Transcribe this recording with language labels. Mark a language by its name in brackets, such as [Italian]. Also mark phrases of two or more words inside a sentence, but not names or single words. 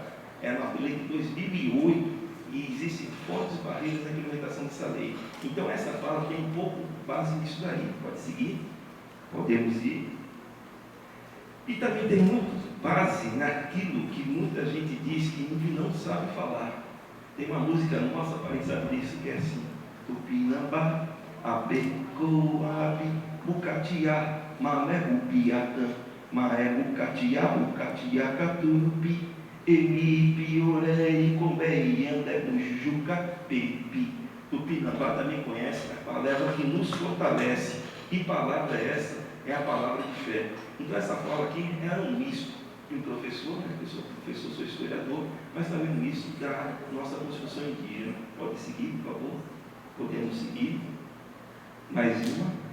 [Portuguese] É uma lei de 2008 e existem fortes barreiras na implementação dessa lei. Então essa fala tem um pouco base nisso daí. Pode seguir? Podemos ir. E também tem muito base naquilo que muita gente diz que não sabe falar. Tem uma música nossa para saber disso que é assim: [Tupí] Tupinambá, Abecoabe, Bucatia, Mamé Rupiatã, Maé Bucatia, Bucatia Caturupi, Emi Piorei, Combei, Andé Bujuca, Pepi. [Portuguese] Tupinambá também conhece a palavra que nos fortalece. Que palavra é essa? É a palavra de fé. Então essa fala aqui era um misto de um professor, né? Eu sou professor, sou historiador, mas também um misto da nossa construção indígena. Pode seguir, por favor? Podemos seguir. Mais uma.